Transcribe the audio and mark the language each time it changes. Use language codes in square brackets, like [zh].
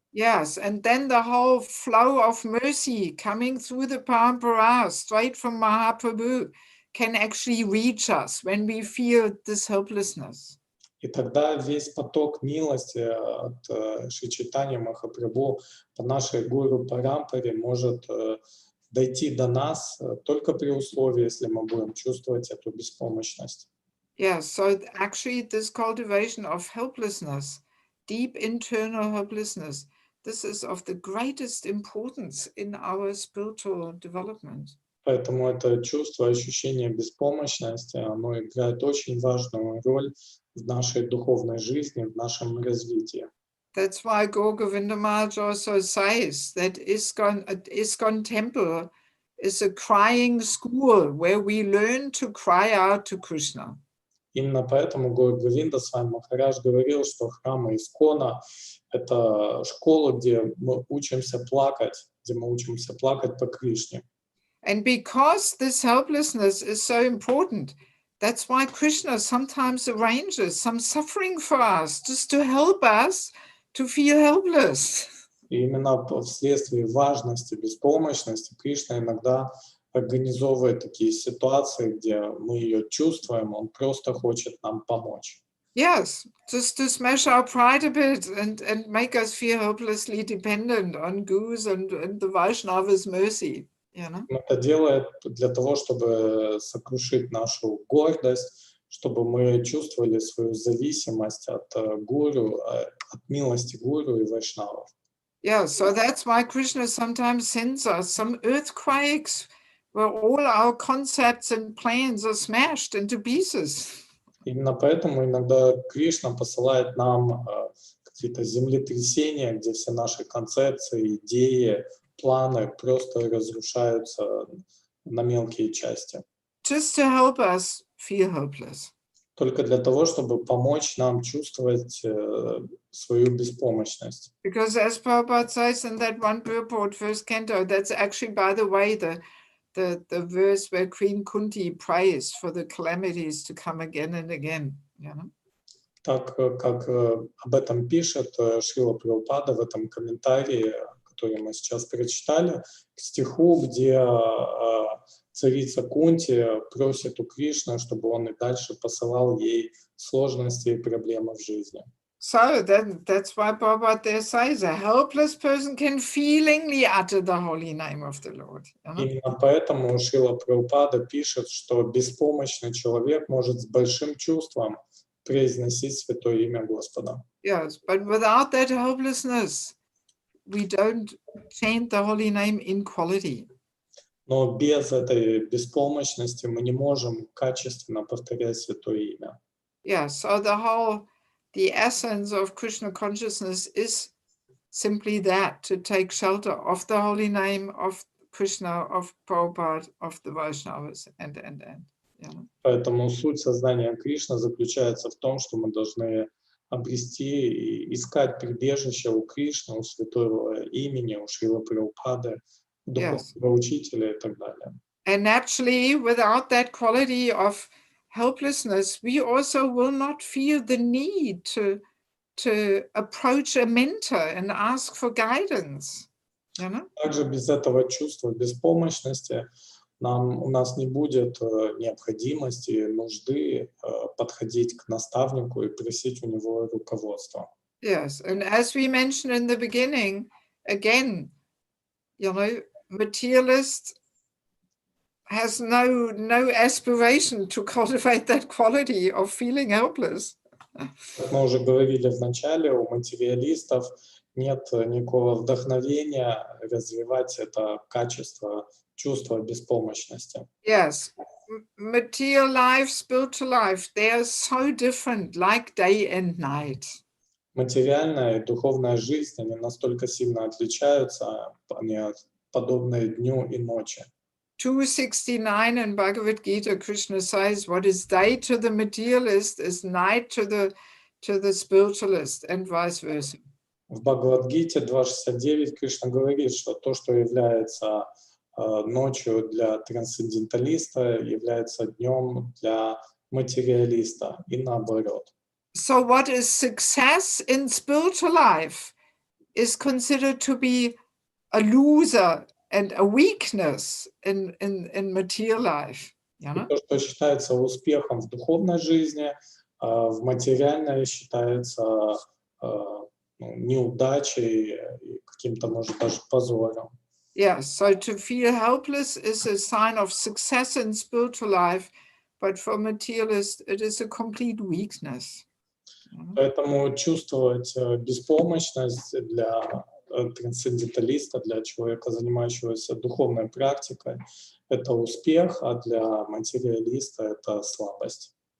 [en] Yes, and then the whole flow of mercy coming through the parampara, straight from Mahaprabhu, can actually reach us when we feel this helplessness. [ru] И тогда весь поток милости от Шри Чайтаньи Махапрабху по нашей гуру Парампаре может дойти до нас только при условии, если мы будем чувствовать эту беспомощность. [en] Yeah, so actually this cultivation of helplessness, deep internal helplessness, this is of the greatest importance in our spiritual development. [ru] Поэтому это чувство, ощущение беспомощности, оно играет очень важную роль в нашей духовной жизни, в нашем развитии. [en] That's why Gaur Govinda Maharaj also says that ISKCON temple is a crying school where we learn to cry out to Krishna. [ru] Именно поэтому Говинда с вами Махарадж говорил, что храмы Искона — это школа, где мы учимся плакать по Кришне. [en] And because this helplessness is so important, that's why Krishna sometimes arranges some suffering for us, just to help us to feel helpless. [ru] И именно вследствие важности беспомощности Кришна иногда организовывает такие ситуации, где мы ее чувствуем, он просто хочет нам помочь. [en] Yes, just to smash our pride a bit and make us feel hopelessly dependent on Guru's and the Vaishnava's mercy. You know? [ru] Он это делает для того, чтобы сокрушить нашу гордость, чтобы мы чувствовали свою зависимость от гуру, от милости гуру и вайшнавов. [en] Yeah, so that's why Krishna sometimes sends us some earthquakes where all our concepts and plans are smashed into pieces. [ru] Именно поэтому иногда Кришна посылает нам какие-то землетрясения, где все наши концепции, идеи, планы просто разрушаются на мелкие части. [en] Just to help us feel hopeless. [ru] Только для того, чтобы помочь нам чувствовать свою беспомощность. [en] Because as Prabhupada says in that one purport, first canto, that's actually, by the way, the verse where Queen Kunti prays for the calamities to come again and again. You know? [ru] Так как об этом пишет Шрила Прабхупада в этом комментарии, который мы сейчас прочитали, к стиху, где царица Кунти просит у Кришны, чтобы он и дальше посылал ей сложности и проблемы в жизни. [en] So that's why Prabhupada there says a helpless person can feelingly utter the holy name of the Lord. You know? [ru] Именно поэтому Шрила Прабхупада пишет, что беспомощный человек может с большим чувством произносить святое имя Господа. [en] Yes, but without that helplessness, we don't chant the holy name in quality. [ru] Но без этой беспомощности мы не можем качественно повторять святое имя. [en] Yeah, so the essence of Krishna consciousness is simply that, to take shelter of the holy name of Krishna, of Prabhupada, of the Vaishnavas, and. You know? [ru] Поэтому суть сознания Кришны заключается в том, что мы должны обрести и искать прибежище у Кришны, у святого имени, у Шрилы Прабхупады, духовного учителя и так далее. [en] And naturally, without that quality of helplessness, we also will not feel the need to approach a mentor and ask for guidance. You know? [ru] Также без этого чувства беспомощности у нас не будет необходимости, нужды подходить к наставнику и просить у него руководства. [en] Yes, and as we mentioned in the beginning, again, you know, materialist has no aspiration to cultivate that quality of feeling helpless. [ru] Как мы уже говорили в начале, у материалистов нет никакого вдохновения развивать это качество, чувство беспомощности. [en] Yes, material life, spiritual life, they are so different, like day and night. [ru] Материальная и духовная жизнь, они настолько сильно отличаются, они подобны дню и ночи. [en] 269 in Bhagavad Gita, Krishna says, what is day to the materialist is night to the spiritualist, and vice versa. [ru] В Бхагавад-гите 2.69 Кришна говорит, что то, что является ночью для трансценденталиста, является днем для материалиста, и наоборот. [en] So what is success in spiritual life is considered to be a loser and a weakness in material life. You know? [ru] То, что считается успехом в духовной жизни, в материальной считается неудачей, каким-то, может, даже позором. [en] Yes, so to feel helpless is a sign of success in spiritual life, but for materialist, it is a complete weakness. [ru] Поэтому чувствовать беспомощность для трансценденталиста, для человека, занимающегося духовной практикой, это успех, а для материалиста это слабость.